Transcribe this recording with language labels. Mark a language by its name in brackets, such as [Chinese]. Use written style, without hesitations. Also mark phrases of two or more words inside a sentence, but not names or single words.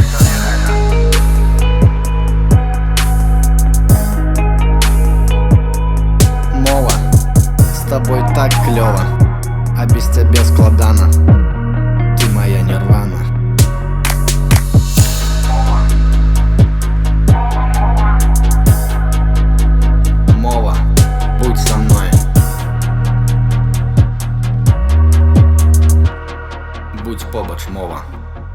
[Belarusian] Мова, з табой так клёва, а без цябе складана. Ты моя нірвана. Мова, [Russian] будь со мной. [Belarusian] Будь побач, мова.